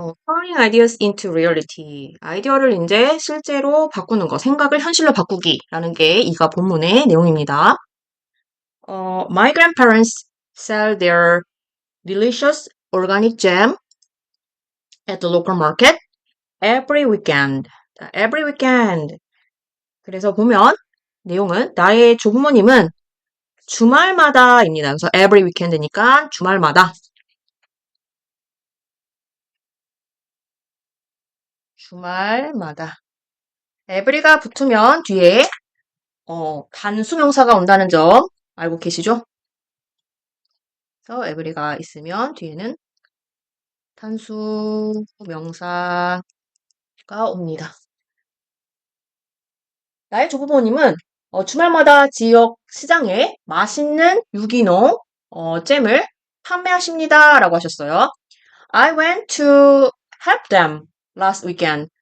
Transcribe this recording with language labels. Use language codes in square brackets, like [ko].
[en] Turning ideas into reality. [ko] 아이디어를 이제 실제로 바꾸는 거, 생각을 현실로 바꾸기라는 게 이가 본문의 내용입니다. [en] My grandparents sell their delicious organic jam at the local market every weekend. 자, every weekend. [ko] 그래서 보면 내용은 나의 조부모님은 주말마다입니다. 그래서 [en] every weekend [ko] 니까 주말마다. 주말마다. every가 붙으면 뒤에 단수명사가 온다는 점 알고 계시죠? 그래서 every가 있으면 뒤에는 단수명사가 옵니다. 나의 조부모님은 주말마다 지역 시장에 맛있는 유기농 잼을 판매하십니다. 라고 하셨어요. [en] I went to help them last weekend.